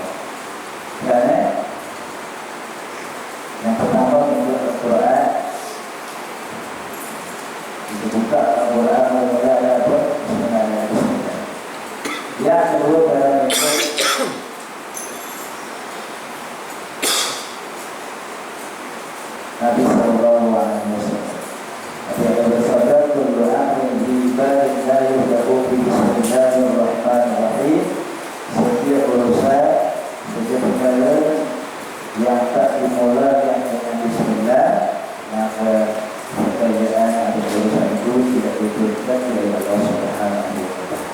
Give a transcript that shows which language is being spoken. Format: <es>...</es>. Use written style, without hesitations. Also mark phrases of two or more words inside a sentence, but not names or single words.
<id>Karena yang pertama menurut Al-Quran, itu buka Al-Quran mulai ada apa? Bismillah. Yang kedua dalam itu Nabi</id> <ar>صلى الله عليه وسلم.</ar> <id>Nabi ada bersabda,</id> <ar>"كل أمر بعباد لا يبدأ ببسم الله الرحمن الرحيم."</ar> <id>Setiap urusan, setiap perkara yang tak dimulai dengan bismillah, maka pekerjaan atau urusan itu tidak diberikan oleh Allah</id> <ar>سبحانه وتعالى.</ar>